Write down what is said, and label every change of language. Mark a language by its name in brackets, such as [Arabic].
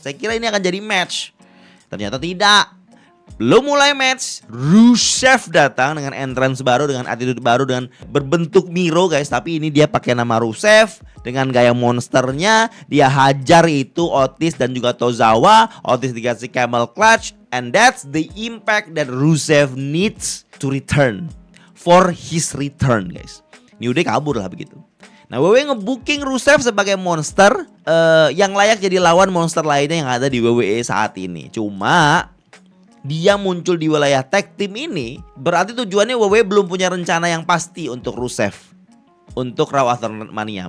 [Indonesian] Saya kira ini akan jadi match. Ternyata tidak. Belum mulai match, Rusev datang dengan entrance baru, dengan attitude baru, dengan berbentuk Miro guys. Tapi ini dia pakai nama Rusev dengan gaya monsternya. Dia hajar itu Otis dan juga Tozawa. Otis dikasih camel clutch. [English] And that's the impact that Rusev needs to return. For his return guys. New Day [Indonesian] kabur lah begitu. Nah WWE ngebooking Rusev sebagai monster yang layak jadi lawan monster lainnya yang ada di WWE saat ini. Cuma dia muncul di wilayah tag team ini berarti tujuannya WWE belum punya rencana yang pasti untuk Rusev untuk Raw After Mania.